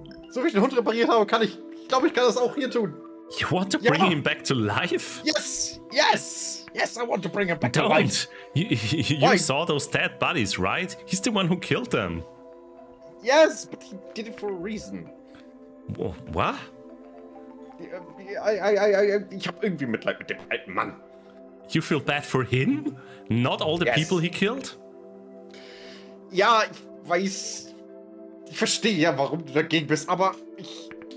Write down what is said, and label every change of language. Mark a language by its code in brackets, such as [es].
[de] So wie ich den Hund repariert habe, kann ich glaube, ich kann das auch hier tun. [en] You want to bring him back to life? Yes, I want to bring him back to Don't. life. You saw those dead bodies, right? He's the one who killed them. Yes, but he did it for a reason. What? [de] Ich hab irgendwie Mitleid mit dem alten Mann. [en] You feel bad for him? Not all the Yes. people he killed? [de] Ja, ich weiß. Ich verstehe ja, warum du dagegen bist, aber ich.